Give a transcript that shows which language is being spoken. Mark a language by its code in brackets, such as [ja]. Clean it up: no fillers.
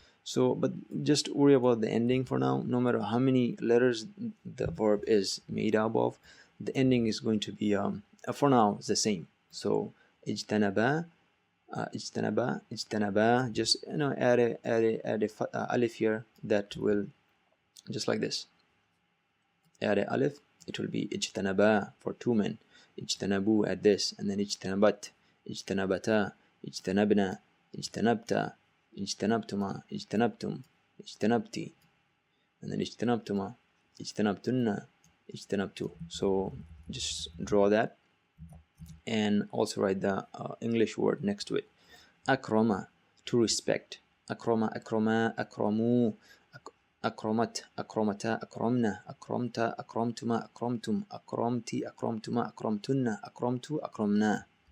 [en] So, but just worry about the ending for now. No matter how many letters the verb is made up of, the ending is going to be for now it's the same. So اجتنبا, اجتنبا, اجتنبا, just add a alif here, that will just like this. Add a alif, it will be اجتنبا for 2 men. [ar] اجتنبوا, at this, and then اجتنبت, اجتنبتا, اجتنبنا, اجتنبتا, اجتنبتما, اجتنبتم, اجتنبتي, and then اجتنبتما, اجتنبتن, اجتنبتو. [en] So just draw that and also write the English word next to it. أكرم, to respect. [ar] أكرم, أكرما, أكرموا, أكرمت, أكرمتا, أكرمنا, أكرمت, أكرمتما, أكرمتم, أكرمتي, أكرمتما, أكرمتن, أكرمت, أكرمنا.